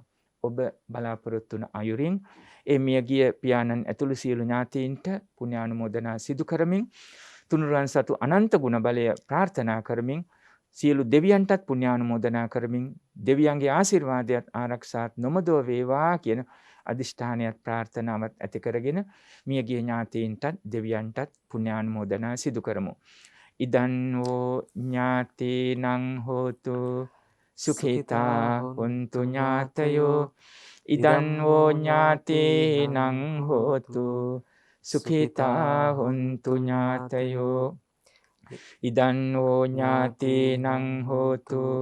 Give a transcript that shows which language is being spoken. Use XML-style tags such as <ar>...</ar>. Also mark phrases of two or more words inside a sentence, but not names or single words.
<si>ඔබ බලාපොරොත්තු වන අයුරින් ඒ මියගිය පියාණන් ඇතුළු සියලු ඥාතීන්ට පුණ්‍යානුමෝදනා සිදු කරමින් තුනුරුවන් සතු අනන්ත ගුණ බලය ප්‍රාර්ථනා කරමින් සියලු දෙවියන්ටත් පුණ්‍යානුමෝදනා කරමින් දෙවියන්ගේ ආශිර්වාදයත් ආරක්ෂාත් නොමදව වේවා කියන අදිෂ්ඨානයත් ප්‍රාර්ථනාවත් ඇති කරගෙන මියගිය ඥාතීන්ටත් දෙවියන්ටත් පුණ්‍යානුමෝදනා සිදු කරමු.</si> <pi>ඉදන් වූ ඥාතීනං හෝතු සුඛිතා හොන්තු ඥාතයෝ ඉදන් වූ ඥාතීනං හෝතු සුඛිතා හොන්තු ඥාතයෝ ඉදන් වූ ඥාතීනං හෝතු</pi>